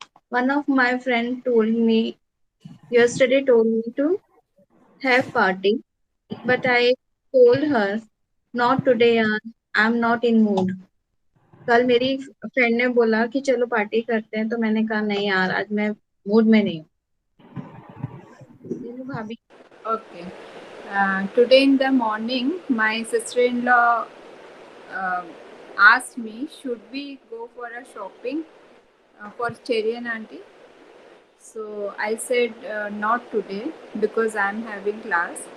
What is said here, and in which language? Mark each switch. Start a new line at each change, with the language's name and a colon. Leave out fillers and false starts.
English: One of my friend yesterday told me to have party. but I told her, not today yaar, I'm not in mood.
Hindi: कल मेरी friend ने बोला कि चलो party करते हैं, तो मैंने कहा नहीं यार, आज मैं मूड में नहीं हूँ. नीलू भाभी.
English: Okay. Today in the morning, my sister-in-law asked me, should we go for a shopping for Cherry and Auntie? So I said not today because I'm having class.